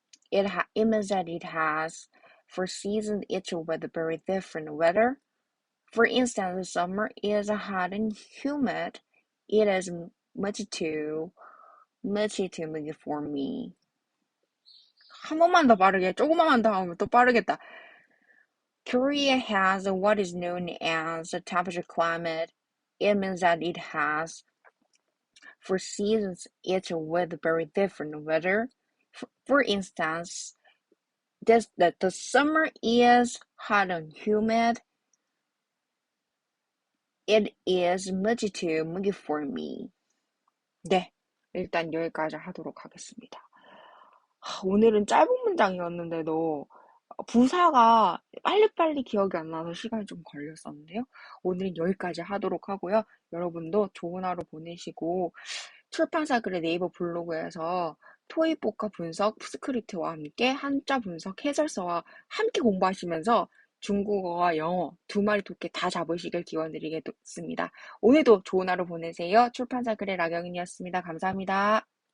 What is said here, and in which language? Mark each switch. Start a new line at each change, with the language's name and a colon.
English: It means that it has 4 seasons, each with very different weather. For instance, the summer is hot and humid. It is much too muggy for me.
Korean: 한 번만 더 빠르게, 조금만 더 하면 또 빠르겠다.
English: Korea has what is known as a temperature climate. It means that it has 4 seasons, each with very different weather. For instance, the summer is hot and humid. It is much too muggy for me.
Korean: 네, 일단 여기까지 하도록 하겠습니다. 오늘은 짧은 문장이었는데도 부사가 빨리빨리 기억이 안 나서 시간이 좀 걸렸었는데요. 오늘은 여기까지 하도록 하고요. 여러분도 좋은 하루 보내시고 출판사그래 네이버 블로그에서 토익 복화 분석 스크립트와 함께 한자 분석 해설서와 함께 공부하시면서 중국어와 영어 2마리 토끼 다 잡으시길 기원드리겠습니다. 오늘도 좋은 하루 보내세요. 출판사그래 라경인이었습니다. 감사합니다.